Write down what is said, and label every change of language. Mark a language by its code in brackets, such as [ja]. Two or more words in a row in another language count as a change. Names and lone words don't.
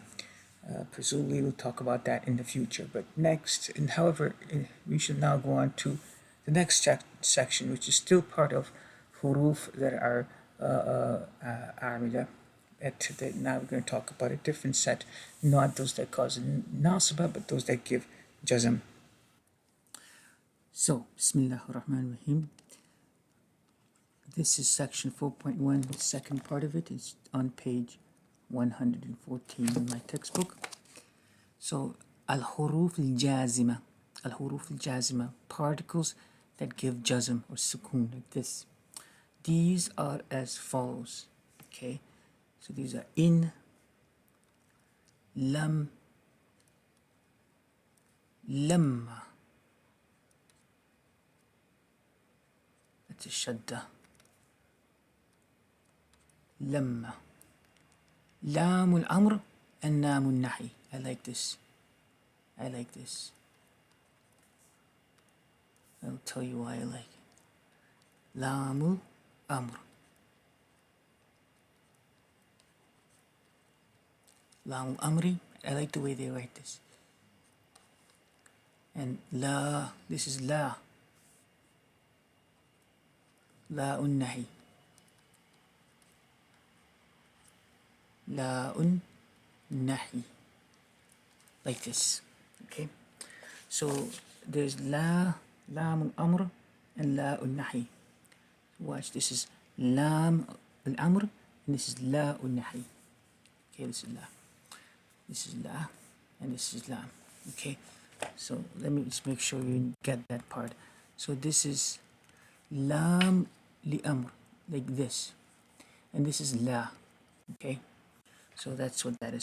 [en] Presumably, we'll talk about that in the future. But next, and however, we should now go on to the next section, which is still part of huruf that are amila. Now we're going to talk about a different set, not those that cause nasaba, but those that give jazm. So, [ar] بسم الله الرحمن الرحيم. [en] This is section 4.1. The second part of it is on page 114 in my textbook. So, [ar] الحروف الجازمة. الحروف الجازمة, [en] particles that give jazm or sukoon, like this. These are as follows. Okay, so these are [ar] إن، لم، لمّا. [en] That's a shadda. Lamma. [ar] لام الأمر [en] and [ar] نام النهي. [en] I like this. I like this. I'll tell you why I like it. [ar] لام الأمر. لام الأمرِ. [en] I like the way they write this. And la, this is la. [ar] لا النهي. لا النهي. [en] Like this. Okay. So there's la, [ar] لام الأمر, [en] and [ar] لا النهي. [en] Watch, this is [ar] لام الأمر, [en] and this is [ar] لا النهي. [en] Okay, this is la. This is la, and this is lam. Okay, so let me just make sure you get that part. So this is [ar] لام للأمر, [en] like this, and this is la. Okay, so that's what that is.